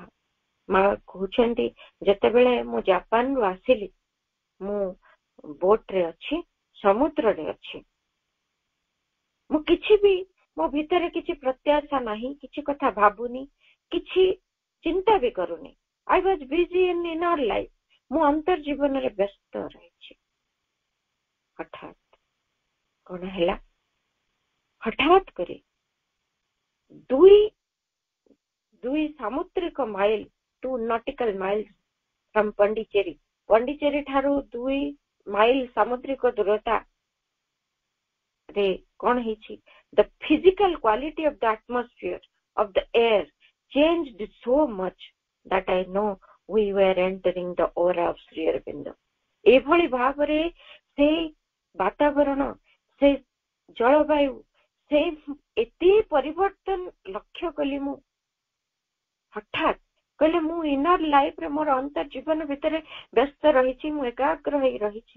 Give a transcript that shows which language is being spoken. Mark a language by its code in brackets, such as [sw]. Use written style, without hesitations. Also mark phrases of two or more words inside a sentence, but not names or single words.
[or] ମା କହୁଛନ୍ତି ଯେତେବେଳେ ମୁଁ ଜାପାନରୁ ଆସିଲି, ମୁଁ ବୋଟରେ ଅଛି, ସମୁଦ୍ରରେ ଅଛି, ମୁଁ କିଛି ବି ମୋ ଭିତରେ କିଛି ପ୍ରତ୍ୟାଶା ନାହିଁ, କିଛି କଥା ଭାବୁନି, କିଛି ଚିନ୍ତା ବି କରୁନି। [en] I was busy in inner life. [or] ମୁଁ ଅନ୍ତର ଜୀବନରେ ବ୍ୟସ୍ତ ରହିଛି। ହଠାତ୍ କଣ ହେଲା? ହଠାତ୍ କରି ଦୁଇ ସାମୁଦ୍ରିକ ମାଇଲ, [en] 2 nautical miles from [or] ପଣ୍ଡିଚେରୀ, ପଣ୍ଡିଚେରୀ ଠାରୁ 2 ମାଇଲ ସାମୁଦ୍ରିକ ଦୂରତା ରେ କଣ ହେଇଛି? [en] The physical quality of the atmosphere of the air changed so much that I know we were entering the aura of Sri Aurobindo. [or] ଏଭଳି ଭାବରେ ସେ ବାତାବରଣ, ସେ ଜଳବାୟୁ, ସେ ଏତେ ପରିବର୍ତ୍ତନ ଲକ୍ଷ୍ୟ କଲି ମୁଁ। ହଠାତ୍ କହିଲେ ମୁଁ [en] inner life [or] ମୋର ଅନ୍ତର ଜୀବନ ଭିତରେ ବ୍ୟସ୍ତ ରହିଛି, ମୁଁ ଏକାଗ୍ର ହେଇ ରହିଛି।